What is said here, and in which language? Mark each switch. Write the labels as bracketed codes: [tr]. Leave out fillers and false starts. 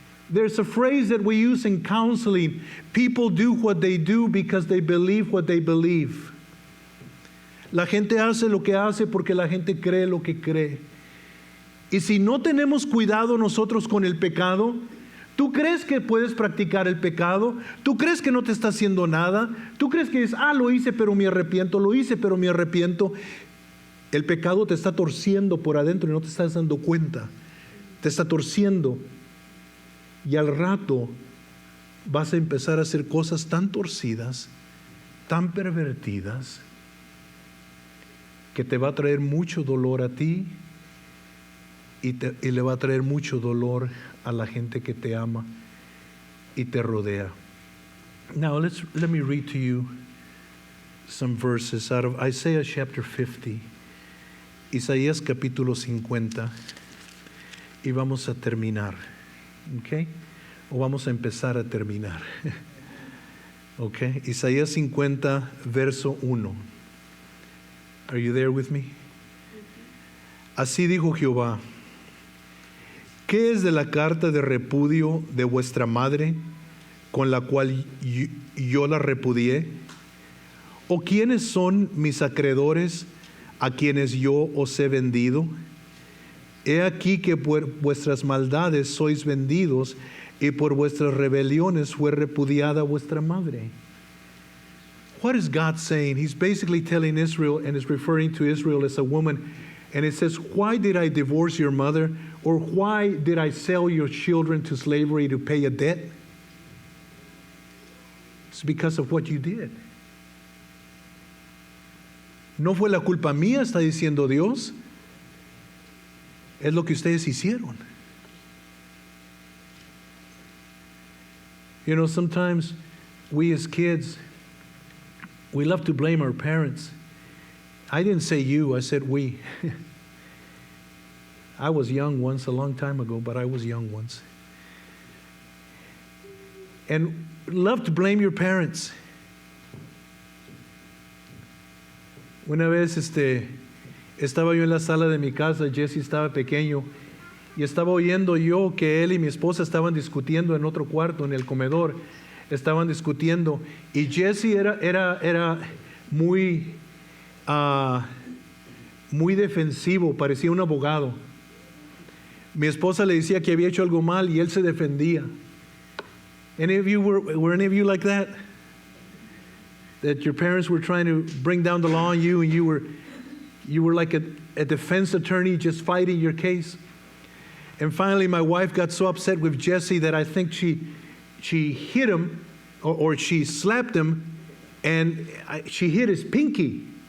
[en] There's a phrase that we use in counseling. People do what they do because they believe what they believe. [es] La gente hace lo que hace porque la gente cree lo que cree. Y si no tenemos cuidado nosotros con el pecado, ¿tú crees que puedes practicar el pecado? ¿Tú crees que no te está haciendo nada? ¿Tú crees que lo hice pero me arrepiento, lo hice pero me arrepiento? El pecado te está torciendo por adentro y no te estás dando cuenta. Te está torciendo. Y al rato vas a empezar a hacer cosas tan torcidas, tan pervertidas, que te va a traer mucho dolor a ti y le va a traer mucho dolor a la gente que te ama y te rodea. [en] Now let me read to you some verses out of Isaiah chapter 50. [es] Isaías capítulo 50. Y vamos a terminar. ¿Ok? O vamos a empezar a terminar. ¿Ok? Isaías 50, verso 1. [en] Are you there with me? [es] Así dijo Jehová: ¿qué es de la carta de repudio de vuestra madre, con la cual yo la repudié? ¿O quiénes son mis acreedores a quienes yo os he vendido? He aquí que por vuestras maldades sois vendidos, y por vuestras rebeliones fue repudiada vuestra madre. [en] What is God saying? He's basically telling Israel, and is referring to Israel as a woman, and it says, why did I divorce your mother? Or why did I sell your children to slavery to pay a debt? It's because of what you did. [es] No fue la culpa mía, está diciendo Dios. Es lo que ustedes hicieron. [en] You know, sometimes we as kids, we love to blame our parents. I didn't say you, I said we. I was young once, a long time ago, but I was young once. And love to blame your parents. [es] Una vez estaba yo en la sala de mi casa, Jesse estaba pequeño, y estaba oyendo yo que él y mi esposa estaban discutiendo en otro cuarto, en el comedor. Estaban discutiendo, y Jesse era muy defensivo, parecía un abogado. Mi esposa le decía que había hecho algo mal y él se defendía. [en] Any of you were any of you like that? That your parents were trying to bring down the law on you, and you were like a defense attorney just fighting your case. And finally my wife got so upset with Jesse that I think she hit him, or she slapped him, and she hit his pinky.